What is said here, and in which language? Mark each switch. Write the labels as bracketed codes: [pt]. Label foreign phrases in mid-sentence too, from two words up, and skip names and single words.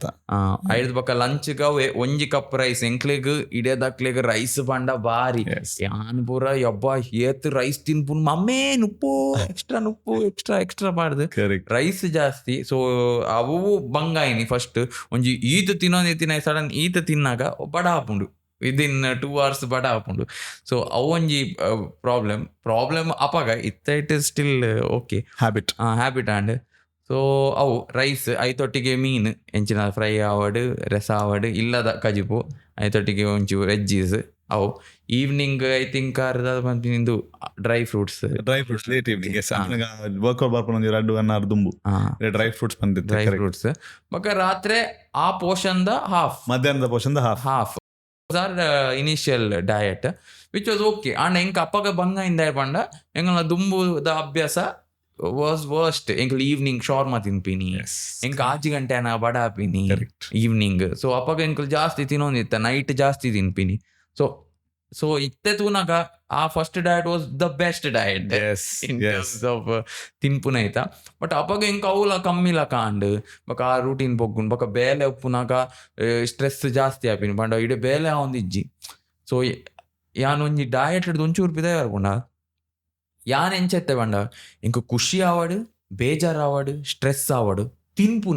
[tcy] ಐದು ಬೊಕ ಲಂಚ್ಗೆ ಅವೆ 1 cup ರೈಸ್ ಎಂಕ್ಲೆಗ್ ಇಡೇದಕ್ಲೆಗ್ ರೈಸ್ ಪಂಡ ಬಾರಿ ಯಾನ್ ಪೂರ ಯಬ್ಬ ಏತ್ ರೈಸ್ ತಿನ್ಪುನ್ ಮಮ್ಮೇ ನುಪ್ಪು ಎಕ್ಸ್ಟ್ರಾ ಮಾಡ್ದು ರೈಸ್ ಜಾಸ್ತಿ. ಸೊ ಅವು ಬಂಗಾಯಿನಿ ಫಸ್ಟ್ ಒಂಜಿ ಈತ ತಿನ್ನೋದು ಸಡನ್ ಈತ ತಿನ್ನಾಗ ಬಡ ಹಾಪುಂಡು [en] within 2 hours [tcy] ಬಡ ಹಾಪುಂಡು. ಸೊ ಅವು ಒಂಜಿ ಪ್ರಾಬ್ಲಮ್ ಅಪಾಗ [en] it is still okay habit and so [tcy] ಅವು ರೈಸ್ ಐತೊಟ್ಟಿಗೆ ಮೀನು ಎಂಚಿನ ಫ್ರೈ ಆವಡ್ ರಸ ಆವಡ್ ಇಲ್ಲದ ಕಜಿಪು ಐತೊಟ್ಟಿಗೆ ಒಂಚೂರು ವೆಜ್ಜೀಸ್ ಅವು. [en] evening I think ನಿಂದು dry fruits late evening workout [tcy] ಬರ್ಪುನ ರಡ್ಡು ಅನ್ನ ದುಂಬು [en] dry fruits [tcy] ಬಂದಿತ್ತು [en] dry fruits [tcy] ಬೊಕ ರಾತ್ರಿ ಆ ಪೋರ್ಷನ್ದ ಮಧ್ಯಾಹ್ನದ ಪೋರ್ಷನ್ [en] half initial diet which was okay and [tcy] ಎಂಕ್ ಅಪ್ಪಗ ಬಂಗ ಇಂದ ಪಂಡ ಎಂಗಲ ದುಂಬುದ ಅಭ್ಯಾಸ [en] was worst. [tcy] ಎಂಕಲ್ ಈವ್ನಿಂಗ್ ಶಾರ್ಮಾ ತಿನ್ಪಿನಿ ಎಂಕ್ 8 ಗಂಟೆ ಬಡ ಹಾಪಿನಿ ಈವ್ನಿಂಗ್. ಸೊ ಅಪ್ಪಗ ಎಂಕಲ್ ಜಾಸ್ತಿ ತಿನ್ನೋದಿತ್ತ ನೈಟ್ ಜಾಸ್ತಿ ತಿನ್ಪಿನಿ. ಸೊ ಇತ್ತೆ ತೂನಾಗ ಆ [en] first diet was the best diet in terms of [tcy] ತಿನ್ಪುನ ಐತ. ಬಟ್ ಅಪ್ಪಗ ಎಂಕ್ ಅವಲ ಕಮ್ಮಿಲ ಕಾಂಡ್ ಬೊಕ ಆ ರೂಟೀನ್ ಬೊಗ್ಗುಂಡು ಬೊಕ ಬೇಲೆ ಉಪ್ಪುನಾಗ ಸ್ಟ್ರೆಸ್ ಜಾಸ್ತಿ ಆಪಿನಿ ಪಂಡ ಇಡೆ ಬೇಲೆ ಆವೊಂದಿಜ್ಜಿ. ಸೊ ಯಾನ್ ಒಂಜಿ ಡಯಟ್ ಹಿಡ್ದು ಒಂಚೂರು ಪಿದ ಬರ್ಪುಂಡ ಯಾನ್ ಎಂಚೆತ್ತೆ ಪಂಡ ಎಂಕ್ ಖುಷಿ ಆವಡ್ ಬೇಜಾರ್ ಆವಡ್ ಸ್ಟ್ರೆಸ್ ಆವಡ್ ತಿನ್ಪುನೆ